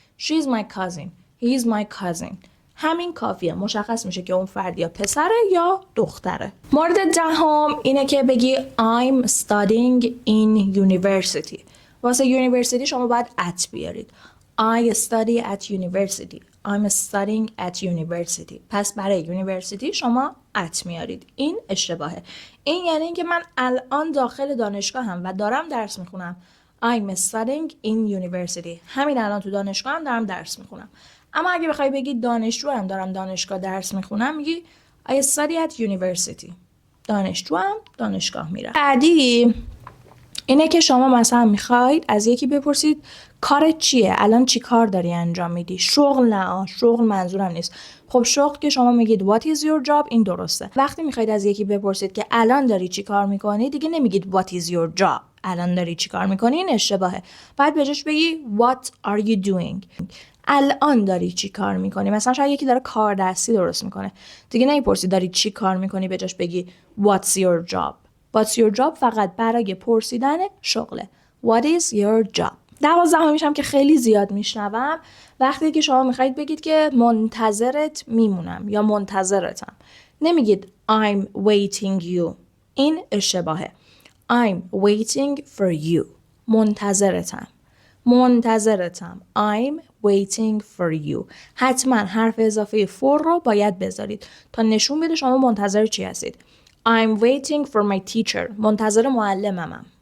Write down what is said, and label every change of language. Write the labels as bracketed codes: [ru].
[en] She's my cousin، he's my cousin، [fa] همین کافیه، مشخص میشه که اون فرد یا پسره یا دختره. مورد دهم اینه که بگی [en] I'm studying in university. [fa] واسه university شما باید at بیارید. [en] I study at university. I'm studying at university. [fa] پس برای university شما at میارید. این اشتباهه. این یعنی اینکه من الان داخل دانشگاهم و دارم درس میخونم. [en] I'm studying in university. [fa] همین الان تو دانشگاهم دارم درس میخونم. اما اگه بخوای بگی دانشجو هم دارم دانشگاه درس میخونم، میگی [en] I study at university. [fa] دانشجو هم دانشگاه میرم. بعدی اینه که شما مثلا میخواید از یکی بپرسید کارت چیه؟ الان چی کار داری انجام میدی؟ شغل نه، شغل منظورم نیست. خب شغل که شما میگید [en] what is your job، [fa] این درسته. وقتی میخواید از یکی بپرسید که الان داری چی کار میکنی، دیگه نمیگید what is your job، الان داری چی کار میکنی، این اشتباهه. بعد به جاش بگی [en] what are you doing، [fa] الان داری چی کار میکنی. مثلا شاید یکی داره کار دستی درست میکنه، دیگه نمیپرسی داری چی کار میکنی، به جاش بگی [en] what's your job. What's your job [fa] فقط برای پرسیدن شغله. [en] What is your job. [fa] 12 میشم که خیلی زیاد میشنوم وقتی که شما میخواید بگید که منتظرت میمونم یا منتظرتم، نمیگید [en] I'm waiting you، [fa] این اشتباهه. [en] I'm waiting for you، [fa] منتظرتم، منتظرتم. [en] I'm waiting for you. [fa] حتما حرف اضافه for رو باید بذارید تا نشون بده شما منتظر چی هستید. [en] I'm waiting for my teacher، [fa] منتظر معلممم.